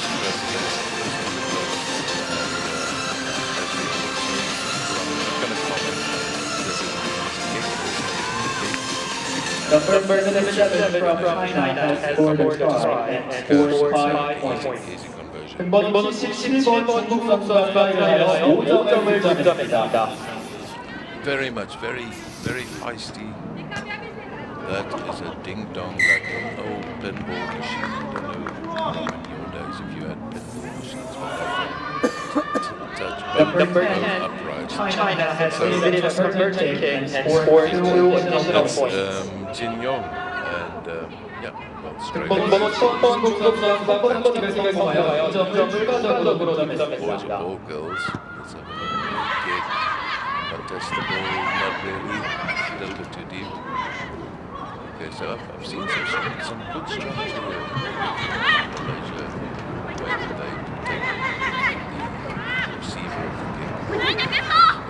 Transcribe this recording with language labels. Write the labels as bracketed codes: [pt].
[en] She tries to get us close to the goal. Number 7 from China has scored a try and scores 5 points. [ko] 번호 17번 중국 선수가 트라이하여 5점을 득점했습니다. [en] Very much, very feisty. That is a ding-dong like an old pinball machine. I don't know in your days if you had pinball machines, but touch both uprights. China has committed a converted kick and scored 2 additional points. Jin Yong and yeah, well, straight [ko] 번호 10번 중국 선수가 번호 기회를 통하여 2점을 추가적으로 득점했습니다. [en] all girls. Let's have a look. Kick. Contest the ball, not really. A little bit too deep. Okay, so I've seen some good structure here. Malaysia, where they take the receiver of the kick.